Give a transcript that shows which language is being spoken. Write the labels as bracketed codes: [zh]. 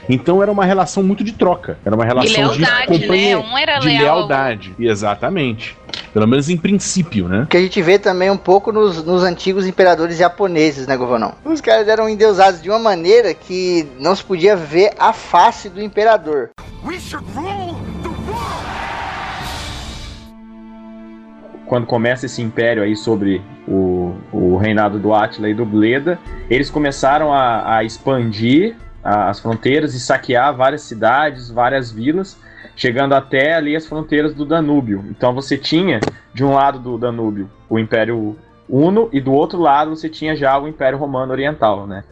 [pt] Então era uma relação muito de troca, era uma relação de companheiro. De lealdade. Exatamente. Pelo menos em princípio, né? Que a gente vê também um pouco nos antigos imperadores japoneses, né, Govanão? Os caras eram endeusados de uma maneira que não se podia ver a face do imperador. [en] We should rule the world! [pt] Quando começa esse império aí sobre o reinado do Átila e do Bleda, eles começaram a expandir as fronteiras e saquear várias cidades, várias vilas, chegando até ali as fronteiras do Danúbio. Então você tinha, de um lado do Danúbio, o Império Huno, e do outro lado você tinha já o Império Romano Oriental, né?